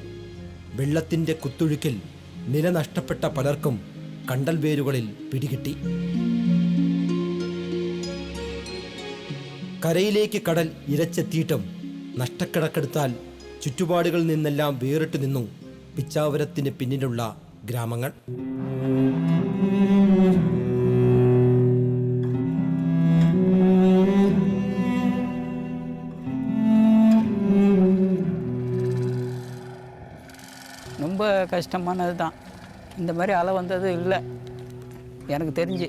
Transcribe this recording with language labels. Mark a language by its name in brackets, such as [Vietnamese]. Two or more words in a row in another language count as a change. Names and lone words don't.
[Malayalam] വെള്ളത്തിൻ്റെ കുത്തൊഴുക്കിൽ നില നഷ്ടപ്പെട്ട പലർക്കും കണ്ടൽ വേരുകളിൽ പിടികിട്ടി. കരയിലേക്ക് കടൽ ഇരച്ചെത്തിയിട്ടും നഷ്ടക്കണക്കെടുത്താൽ ചുറ്റുപാടുകളിൽ നിന്നെല്ലാം വേറിട്ടു നിന്നു പിച്ചാവരത്തിന് പിന്നിലുള്ള ഗ്രാമങ്ങൾ. [Tamil] ரொம்ப கஷ்டமானது தான். இந்த மாதிரி அலை வந்தது இல்லை எனக்கு தெரிஞ்சு.